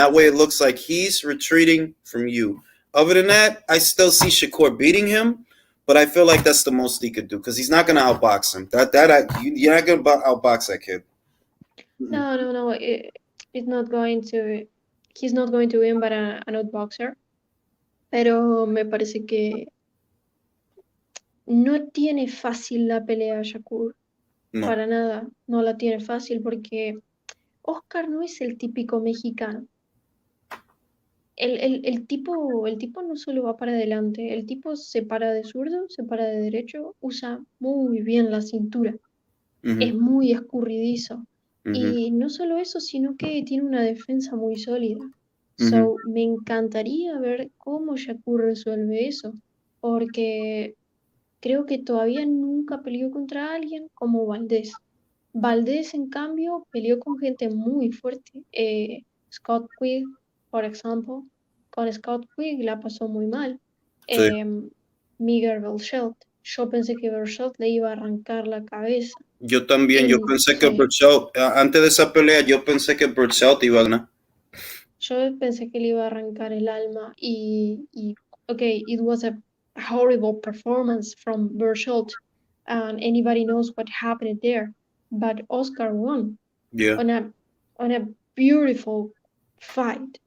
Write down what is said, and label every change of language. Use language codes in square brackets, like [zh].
[en] That way it looks like he's retreating from you. Other than that, I still see Shakur beating him, but I feel like that's the most he could do, because he's not going to outbox him. You're not going to outbox that kid. No. It's not going to. He's not going to win by an outboxer. [es] Pero me parece que no tiene fácil la pelea Shakur. No. Para nada. No la tiene fácil porque Oscar no es el típico mexicano. El tipo no solo va para adelante, el tipo se para de zurdo, se para de derecho, usa muy bien la cintura. Es muy escurridizo. Y no solo eso, sino que tiene una defensa muy sólida. So, me encantaría ver cómo Shakur resuelve eso, porque creo que todavía nunca peleó contra alguien como Valdez. Valdez, en cambio, peleó con gente muy fuerte. Scott Quigg, por ejemplo, con Scott Quigg la pasó muy mal. Sí. Miguel Berchelt, yo pensé que Berchelt le iba a arrancar la cabeza. Yo también, yo pensé que Burchell, antes de esa pelea, yo pensé que Burchell te iba a ganar. Yo pensé que le iba a arrancar el alma y [en] okay, it was a horrible performance from Berchelt, and anybody knows what happened there. But Oscar won. Yeah. On a beautiful fight.